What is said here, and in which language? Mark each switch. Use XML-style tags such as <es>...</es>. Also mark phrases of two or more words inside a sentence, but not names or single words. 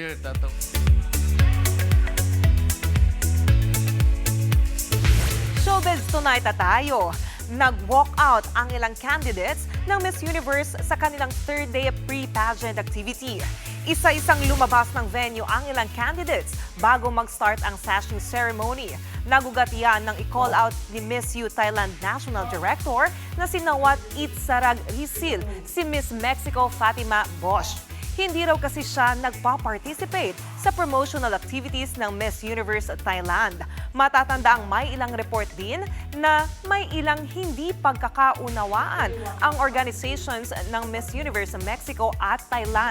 <en>Showbiz tonight</en> <tl>na tayo. Nag-walk out ang ilang candidates ng Miss Universe sa kanilang</tl> <en>third day of pre-pageant activity.</en> <tl>Isa-isang lumabas ng venue ang ilang candidates bago mag-start ang</tl> <en>sashing ceremony.</en> <tl>Nagugat yan ng i-call out ni Miss U Thailand</tl> <en>National Director</en> <tl>na si Nawat Itsarag Risil, si Miss Mexico Fatima Bosch. Hindi raw kasi siya nagpa-participate sa</tl> <en>promotional activities</en> <tl>ng Miss Universe Thailand. Matatanda ang may ilang report din na may ilang hindi pagkakaunawaan ang organizations ng Miss Universe Mexico at Thailand.</tl>